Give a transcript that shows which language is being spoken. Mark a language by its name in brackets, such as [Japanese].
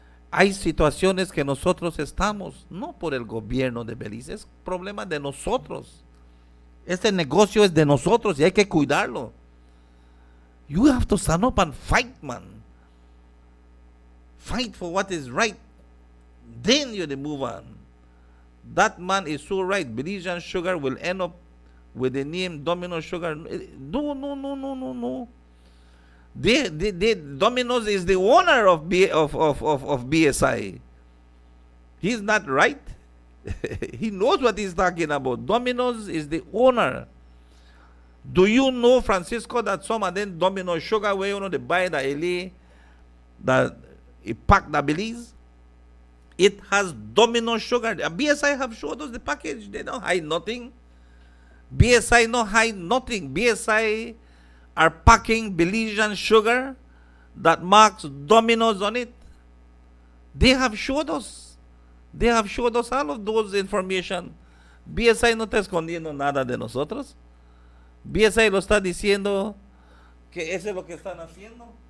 [Spanish] Hay situaciones que nosotros estamos, no por el gobierno de Belice, es problema de nosotros. Este negocio es de nosotros y hay que cuidarlo. [English] You have to stand up and fight, man. Fight for what is right. Then you move on. That man is so right. Belizean Sugar will end up with the name Domino Sugar. No. Domino's is the owner of BSI. He's not right. He knows what he's talking about. Domino's is the owner. Do you know, Francisco, that some of them Domino Sugar where you know they buy the LA, that it pack the Belize? It has Domino Sugar. BSI have showed us the package. They don't hide nothing. BSI no hide nothing. BSI are packing Belizean sugar that marks Domino's on it. They have showed us. They have showed us all of those information. [Spanish] BSI no está escondiendo nada de nosotros. BSI lo está diciendo que eso es lo que están haciendo.